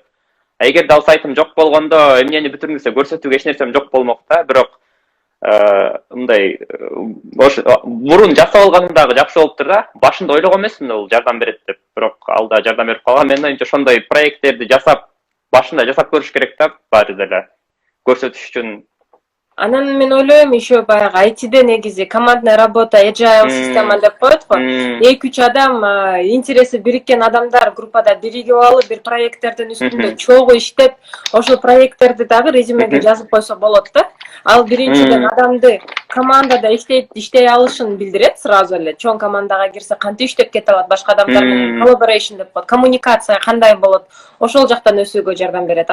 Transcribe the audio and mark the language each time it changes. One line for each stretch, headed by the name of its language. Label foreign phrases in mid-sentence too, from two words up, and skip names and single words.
Kyrgyz: Эгерде ал сайтым жок болгондо, эмнени бүтүрүңүз деп көрсөтүүгө эч нерсем жок болмок да, бирок мындай мурун жасап алганым дагы жакшы болуптур да. Башында ойлогон эмесмин бул жардам берет деп, бирок ал да жардам берип калган. Менин оюмча ошондой проекттерди жасап, башында жасап көрүш керек да, баары деле көрсөтүш үчүн. Анан мен ойлойм, еще баягы айтиде негизи
Russian: командная работа,
Kyrgyz: agile система деп коет го. 2-3 адам, интереси бириккен адамдар группада биригип алып, бир проекттердин үстүндө чогуу иштеп, ошол проекттерди дагы резюмеге жазып койсо болот да. Ал биринчиден адамды командада иштей алышын билдирет сразу эле. Чоң командага кирсе кантип иштеп кете алат, башка адамдар менен collaboration деп коет, коммуникация кандай болот, ошол жактан өсүүгө жардам берет.